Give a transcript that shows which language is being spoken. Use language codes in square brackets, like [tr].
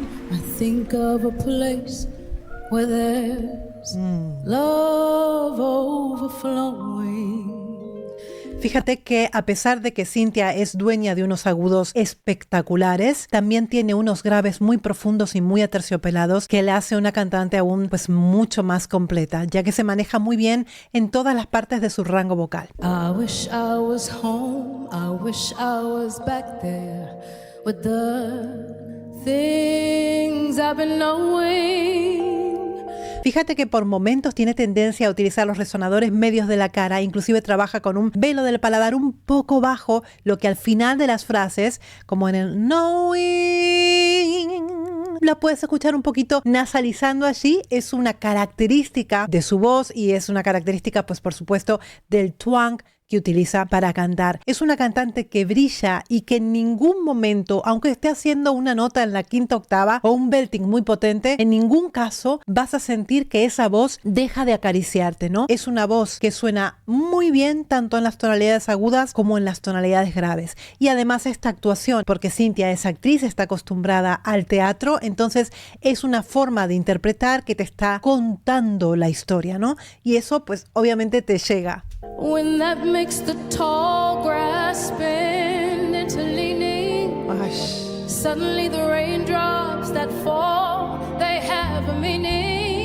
[en] I think of a place where there's love overflowing. [es] Fíjate que a pesar de que Cynthia es dueña de unos agudos espectaculares, también tiene unos graves muy profundos y muy aterciopelados que le hace una cantante aún pues mucho más completa, ya que se maneja muy bien en todas las partes de su rango vocal. [en] I wish I was home, I wish I was back there with the things I've been knowing. [es] Fíjate que por momentos tiene tendencia a utilizar los resonadores medios de la cara, inclusive trabaja con un velo del paladar un poco bajo, lo que al final de las frases, como en el knowing, la puedes escuchar un poquito nasalizando allí. Es una característica de su voz y es una característica, pues por supuesto, del twang que utiliza para cantar. Es una cantante que brilla y que en ningún momento, aunque esté haciendo una nota en la quinta octava o un belting muy potente, en ningún caso vas a sentir que esa voz deja de acariciarte, ¿no? Es una voz que suena muy bien tanto en las tonalidades agudas como en las tonalidades graves. Y además esta actuación, porque Cynthia es actriz, está acostumbrada al teatro, entonces es una forma de interpretar que te está contando la historia, ¿no? Y eso pues obviamente te llega. [en] When that makes the tall grass bend into leaning. Suddenly the raindrops that fall, they have a meaning.